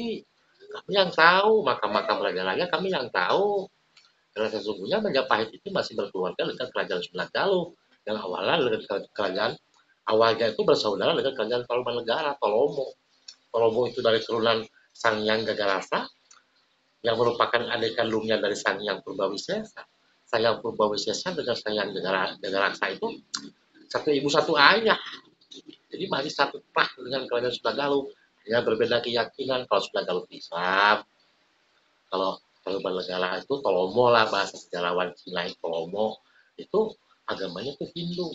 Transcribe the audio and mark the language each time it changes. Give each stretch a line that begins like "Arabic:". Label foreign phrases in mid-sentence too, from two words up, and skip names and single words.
Indonesian: Kami yang tahu, makam-makam raja-raja kami yang tahu. Karena sesungguhnya Majapahit itu masih berkeluarga dengan kerajaan Sunda Galuh. Yang awalnya dengan kerajaan awalnya itu bersaudara dengan kerajaan Tarumanegara, Tolomo. Tolomo itu dari turunan Sang Hyang Gagarasa yang merupakan adik kandungnya dari Sang Hyang Purbawisesa. Sang Hyang Purbawisesa dengan Sang Hyang Gagarasa itu satu ibu satu ayah. Jadi masih satu pah dengan kerajaan Sunda Galuh. Hanya berbeda keyakinan. Kalau Sunda Galuh Islam, kalau Tarumanegara itu Tolomo lah, bahasa sejarawan Cina itu Tolomo. Itu agamanya itu Hindu.